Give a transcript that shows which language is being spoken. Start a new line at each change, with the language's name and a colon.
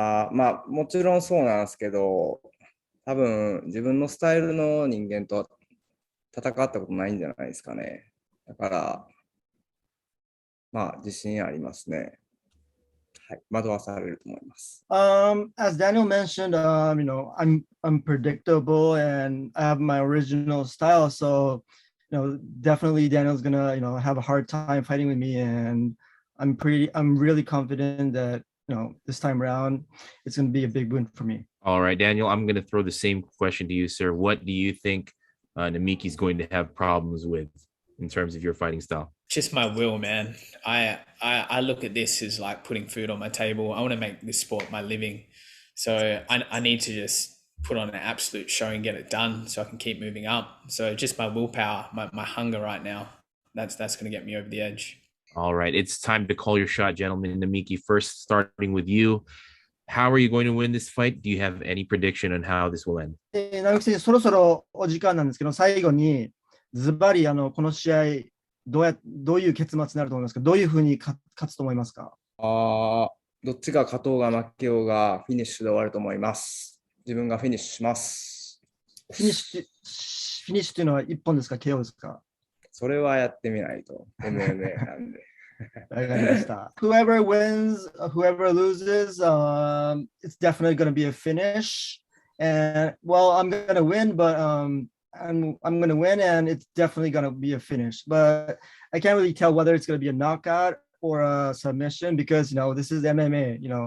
Japanese: もちろんそうなんですけど、多分自分のスタイルの人間と戦ったことないんじゃないですかね。だから、自信ありますね。はい、惑わされると思います。
English: As Daniel mentioned, I'm unpredictable and I have my original style, so definitely Daniel's gonna have a hard time fighting with me, and I'm really confident that this time around it's gonna be a big win for me. All right, Daniel, I'm going to throw the same question to you, sir. What do you think Namiki's going to have problems with in terms of your fighting style? Just my will, man. I look at this as like putting food on my table. I want to make this sport my living. So I need to just put on an absolute show and get it done so I can keep moving up. So just my willpower, my hunger right now, that's going to get me over the edge. All right, it's time to call your shot, gentlemen. Namiki, first starting with you. How are you going to win this fight? Do you have any prediction on how this will end?
Japanese: 並木選手、そろそろお時間なんですけど、最後にズバリこの試合どういう結末になると思いますか？どういうふうに勝つと思いますか？どっちが勝とうが負けようがフィニッシュで終わると思います。自分がフィニッシュします。フィニッシュというのは1本ですか？ KO ですか？それはやってみないと MMA なんで。わかりました。
English: Whoever wins, whoever loses, it's definitely going to be a finish. And well, I'm going to win, but I'm going to win, and it's definitely going to be a finish. But I can't really tell whether it's going to be a knockout or a submission because this is MMA.